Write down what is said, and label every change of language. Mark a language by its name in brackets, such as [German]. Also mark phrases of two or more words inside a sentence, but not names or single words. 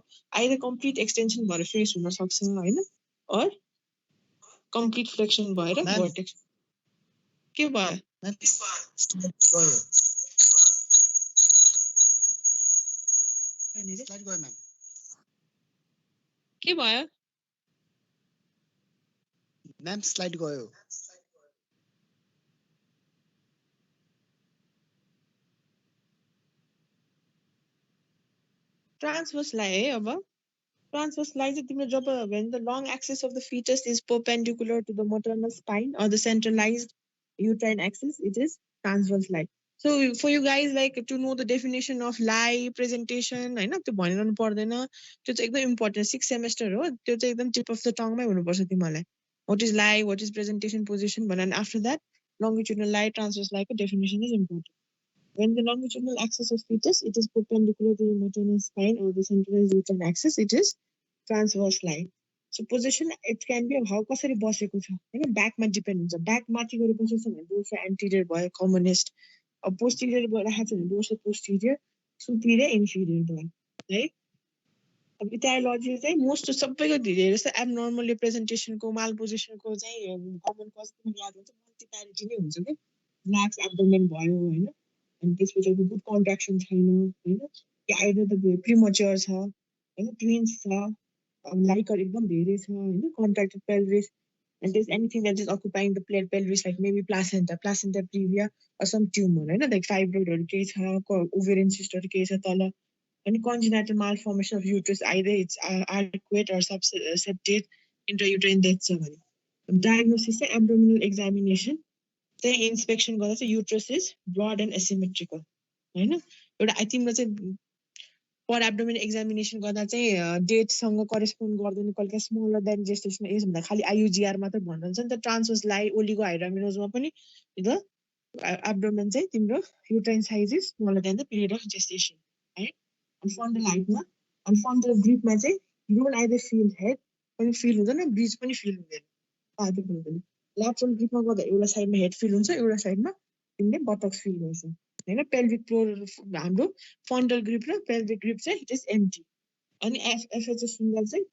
[English] so either complete extension [Nepali] भएर फेस हुनसक्छ हैन [English] or complete flexion [Nepali] भएर भर्टेक्स के भयो के भयो [English] ma'am slide [Nepali] गयो ट्रान्सभर्सलाई है अब ट्रान्सभर्सलाई चाहिँ तिम्रो जब [English] when the long axis of the fetus is perpendicular to the maternal spine or the centralized uterine axis, it is transverse lie. So for you guys like to know the definition of lie presentation [Nepali] हैन त्यो भनिरहनु पर्दैन त्यो चाहिँ एकदम [English] important 6 semester [Nepali] हो त्यो चाहिँ एकदम [English] tip of the tongueमै [Nepali] हुनुपर्छ तिमीलाई [English] what is lie what is presentation position and after that longitudinal lie transverse lie को definition is important. When the longitudinal axis of fetus it is perpendicular to the maternal spine or the centralized uterine axis, it is transverse line. So position it can be how [Nepali] कसरी बसेको छ हैन ब्याकमा डिपेन्ड हुन्छ ब्याक माथि गएर बसेको छ भने [English] dorso anterior [Nepali] भयो कमनेस्ट अब पोस्टिरियर राखेको छ भने [English] dorso posterior superior inferior [Nepali] भयो है अब इटायोलोजी चाहिँ मोस्ट सबैको धेरै जस्तो [English] abnormal representationको mal positionको [Nepali] चाहिँ [English] common cause [Nepali] पनि याद हुन्छ मल्टिप्यारिटी नै हुन्छ कि [English] lax abdomen [Nepali] भयो हैन अनि त्यसपछि अब [English] good contraction [Nepali] छैन हैन कि आइदर त प्रिमच्योर छ हैन ट्विन्स छ लाइकर एकदम धेरै छ हैन [English] contracted pelvis and there's anything that is occupying the pelvis like maybe placenta previa or some tumor हैन like fibroidहरू [Nepali] केही छ [English] ovarian cyst [Nepali] केही छ तल अनि [English] congenital malformation of uterus either it's adequate or septate intrauterine death [Nepali] छ भने [English] diagnosis चाहिँ abdominal examination चाहिँ inspection [Nepali] गर्दा चाहिँ [English] uterus is broad and asymmetrical [Nepali] हैन एउटा तिम्रो चाहिँ पर [English] abdomen examination [Nepali] गर्दा चाहिँ [English] dateसँग correspond [Nepali] गर्दैन कहिले [English] smaller than gestation age [Nepali] भन्दा खालि आइयुजिआर मात्र भन्छ नि त ट्रान्सवर्स लाई [English] oligo hydramniosमा [Nepali] पनि [English] the abdomen [Nepali] चाहिँ तिम्रो [English] uterine size is smaller than the period of gestation [Nepali] है अनि [English] fundal heightमा [Nepali] अनि [English] fundal gripमा [Nepali] चाहिँ [English] you don't either feel head [Nepali] पनि फिल हुँदैन ब्रिज पनि फिल हुँदैन पातो हुँदैन [English] lateral gripमा [Nepali] गर्दा एउटा साइडमा [English] head feel [Nepali] हुन्छ एउटा साइडमा तिमीले [English] buttocks feel [Nepali] गर्छौ हैन [English] pelvic floor [Nepali] हाम्रो [English] fundal grip [Nepali] र [English] pelvic grip [Nepali] चाहिँ [English] it is empty [Nepali] अनि एफएचएस सुन्दा